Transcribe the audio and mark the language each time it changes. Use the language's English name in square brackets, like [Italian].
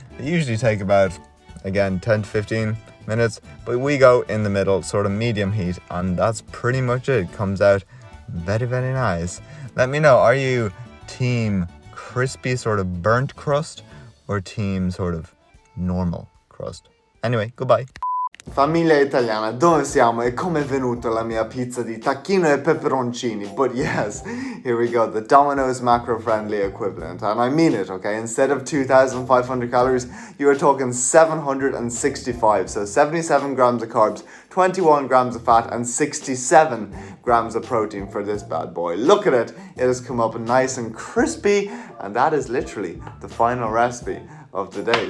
[English] They usually take about, again, 10 to 15 minutes. But we go in the middle, sort of medium heat. And that's pretty much it. Comes out very, very nice. Let me know, are you team crispy, sort of burnt crust, or team sort of normal crust? Anyway, goodbye. [Italian] Famiglia italiana, dove siamo e come è venuta la mia pizza di tacchino e peperoncini? [English] But yes, here we go, the Dominos macro-friendly equivalent. And I mean it, okay? Instead of 2,500 calories, you are talking 765. So 77 grams of carbs, 21 grams of fat, and 67 grams of protein for this bad boy. Look at it, it has come up nice and crispy, and that is literally the final recipe of the day.